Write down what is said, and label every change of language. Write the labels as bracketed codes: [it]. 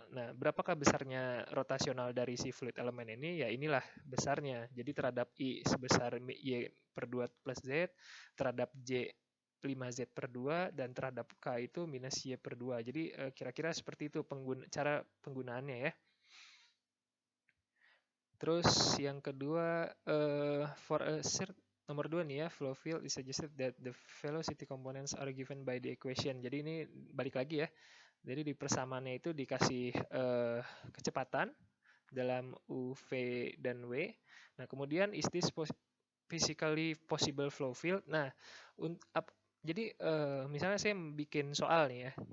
[id] Nah, berapakah besarnya rotasional dari si fluid elemen ini? Ya inilah besarnya. Jadi terhadap I sebesar Y per 2 plus Z, terhadap J 5Z per 2, dan terhadap K itu minus Y per 2. Jadi kira-kira seperti itu cara penggunaannya ya. Terus yang kedua, [en] for a [id] nomor 2 nih ya, [en] flow field is suggested that the velocity components are given by the equation. [id] Jadi ini balik lagi ya. Jadi di persamaannya itu dikasih kecepatan dalam U, V, dan W. Nah, kemudian [en] is this physically possible flow field? [id] Nah, jadi misalnya saya bikin soal nih ya.